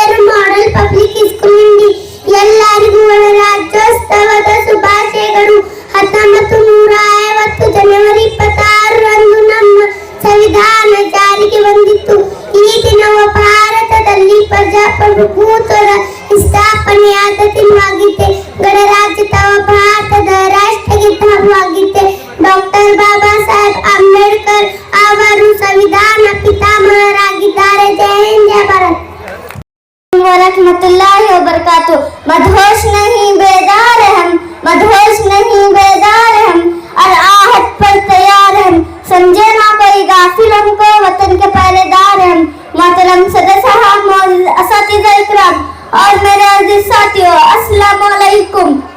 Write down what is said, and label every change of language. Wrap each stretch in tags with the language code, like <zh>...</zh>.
<kn>Model public school ಎಲ್ಲರಿಗೂ ರಾಜ್ಯೋತ್ಸವದ ಶುಭಾಶಯಗಳು। 1950 ಜನವರಿ 26ರಂದು ನಮ್ಮ ಸಂವಿಧಾನ ಜಾರಿಗೆ ಬಂದಿತ್ತು। ಈ ದಿನವು ಭಾರತದಲ್ಲಿ ಪ್ರಜಾಪ್ರಭುತ್ವದ ಸ್ಥಾಪನೆಯಾದ ದಿನವಾಗಿದೆ। ಗಣರಾಜ್ಯೋತ್ಸವ ಭಾರತದ ರಾಷ್ಟ್ರಗೀತವಾಗಿದೆ। ಡಾಕ್ಟರ್ ಬಾಬಾ ಸಾಹೇಬ್ ಅಂಬೇಡ್ಕರ್ ಅವರು ಸಂವಿಧಾನ ಪಿತಾಮಹರಾಗಿದ್ದಾರೆ। ಜೈ ಹಿಂದ್, ಜೈ ಭಾರತ್।</kn> <ar>रहमतुल्लाहि व बरकातुहू।</ar> <hi>मदहोश नहीं बेदार हम, मदहोश नहीं बेदार हम, और आहट पर तैयार हम, समझे ना कोई गाफिल हमको वतन के पहरेदार हम। मोहतरम सदर साहब, मौजूद असातिज़ा इकराम और मेरे अजीज साथियों, अस्सलामु अलैकुम।</hi>